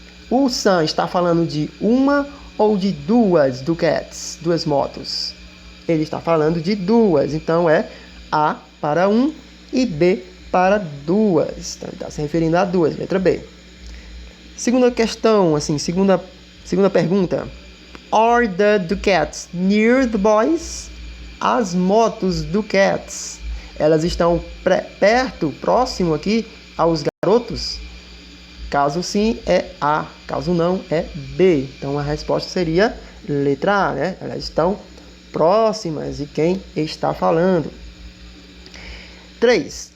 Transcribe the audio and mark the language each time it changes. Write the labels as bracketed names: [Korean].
[Portuguese] O Sam está falando de uma ou de duas Ducats, duas motos? Ele está falando de duas, então é A para um e B para duas. Então ele está se referindo a duas, letra B. Segunda questão, segunda pergunta. [English] Are the Ducats near the boys? [Portuguese] As motos Ducats, elas estão perto, próximo aqui aos garotos? Caso sim, é A. Caso não, é B. Então a resposta seria letra A, né? Elas estão próximas de quem está falando. 3.